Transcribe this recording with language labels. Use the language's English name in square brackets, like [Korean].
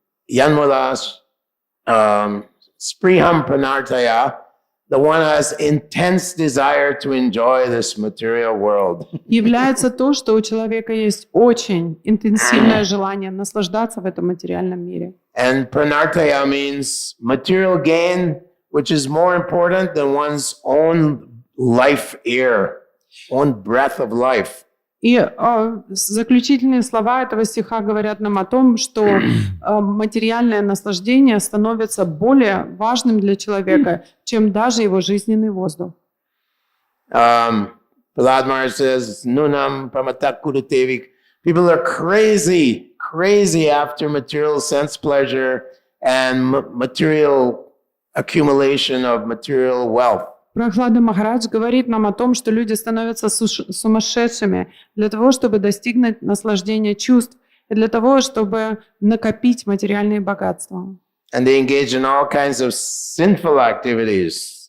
[Sanskrit] Yanmula, spriham pranartaya, [English] the one has intense desire to enjoy this material world. [Russian] является то, что у человека есть очень интенсивное желание наслаждаться в этом материальном мире. [English] And pranartaya means material gain, which is more important than one's own life air, own breath of life. [Russian] И заключительные слова этого стиха говорят нам о том, что материальное наслаждение становится более важным для человека, чем даже его жизненный воздух. [English] Prahlad Maharaj says, [Sanskrit] Nunam pramatak kudutevik. [English] People are crazy after material sense pleasure and material accumulation of material wealth. [Russian] Прохлада Махарадж говорит нам о том, что люди становятся сумасшедшими для того, чтобы достигнуть наслаждения чувств и для того, чтобы накопить материальные богатства. [English] And they engage in all kinds of sinful activities.